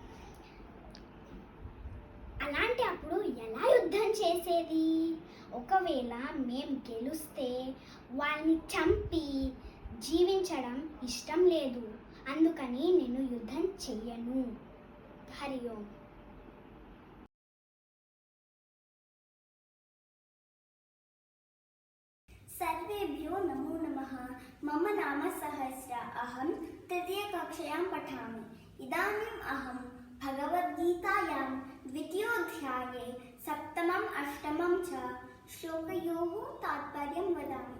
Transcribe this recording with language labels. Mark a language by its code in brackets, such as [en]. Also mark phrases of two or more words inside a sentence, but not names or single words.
[te] అలాంటి అప్పుడు ఎలా యుద్ధం చేసేది? ఒకవేళ మేం గెలుస్తే వాళ్ళని చంపి జీవించడం ఇష్టం లేదు, అందుకని నేను యుద్ధం చెయ్యను. [sa] హరి ఓం. सर्वेभ्यो नमो नमः. मम नाम सहस्र. अहं तृतीयकक्षायां पठामि. इदानीम् अहं भगवद्गीतायां द्वितीयोऽध्याये 7मं 8मं च श्लोकयोः तात्पर्यं वदामि.